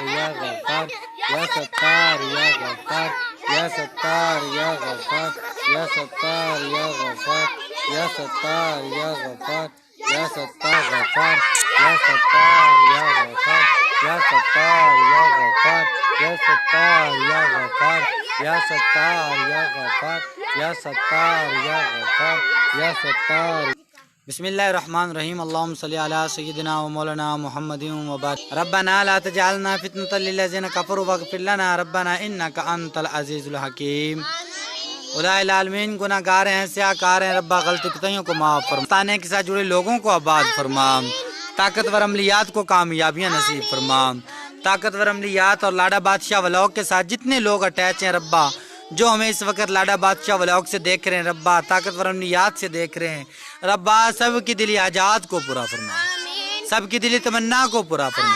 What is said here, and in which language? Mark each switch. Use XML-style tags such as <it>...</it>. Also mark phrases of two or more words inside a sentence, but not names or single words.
<ar>يا غفار يا ستار يا غفار يا ستار يا غفار يا ستار يا غفار يا ستار يا غفار يا ستار غفار يا ستار يا غفار يا ستار يا غفار يا ستار يا غفار يا ستار يا غفار يا ستار يا غفار يا ستار. بسم الله الرحمن الرحيم۔ اللهم صل على سيدنا ومولانا محمد وبارك. ربنا لا تجعلنا فتنة للذين كفروا واغفر لنا ربنا إنك أنت العزيز الحكيم.</ar> <hi>खुदाए आलमीन, गुनाहगार हैं, स्याहकार हैं, रब्बा गलती कोताहियों को माफ़ फरमा। ताने के साथ जुड़े लोगों को आबाद फरमा। ताकतवर अमलियात को कामयाबियाँ नसीब फरमा। ताकतवर अमलियात और लाडा बादशाह व्लॉग के साथ जितने लोग अटैच हैं रब्बा, जो हमें इस वक्त लाडा बादशाह व्लॉग से देख रहे हैं रब्बा, ताकतवर अमलियात से देख रहे हैं रब्बा, सब की दिली आजाद को पूरा फरमा, सब की दिली तमन्ना को पूरा फरमा।</hi>